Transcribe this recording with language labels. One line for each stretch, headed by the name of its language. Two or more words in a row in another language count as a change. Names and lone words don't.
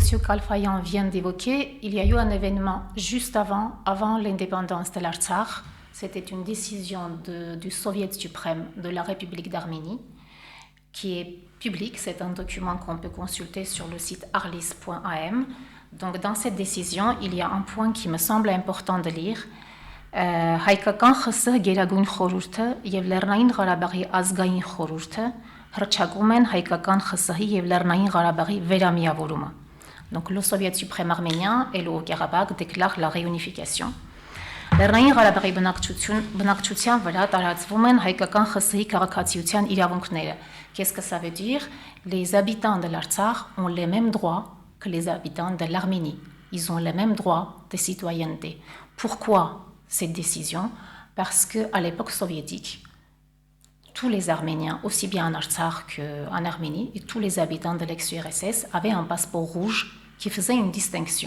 French: Kalfayan vient d'évoquer, il y a eu un événement juste avant l'indépendance de l'Artsakh. C'était une décision du Soviet suprême de la République d'Arménie, qui est publique. C'est un document qu'on peut consulter sur le site arlis.am. Donc, dans cette décision, il y a un point qui me semble important de lire.
Armenian: Հայկական խսը գերագույն խորհուրդը եւ Լեռնային Ղարաբաղի ազգային խորհուրդը հռչակում են հայկական խսհի եւ Լեռնային Ղարաբաղի վերամիավորումը.
French: Donc le Soviet suprême arménien et le Haut-Karabakh déclarent la réunification.
Armenian: Լեռնային Ղարաբաղի բնակչության վրա տարածվում են հայկական խսհի քաղաքացիության իրավունքները.
French: Qu'est-ce que ça veut dire? Les habitants de l'Artsakh ont les mêmes droits que les habitants de l'Arménie. Ils ont les mêmes droits de citoyenneté. Pourquoi cette décision? Parce qu'à l'époque soviétique, tous les Arméniens, aussi bien en Artsakh qu'en Arménie, et tous les habitants de l'ex-URSS avaient un passeport rouge qui faisait une distinction.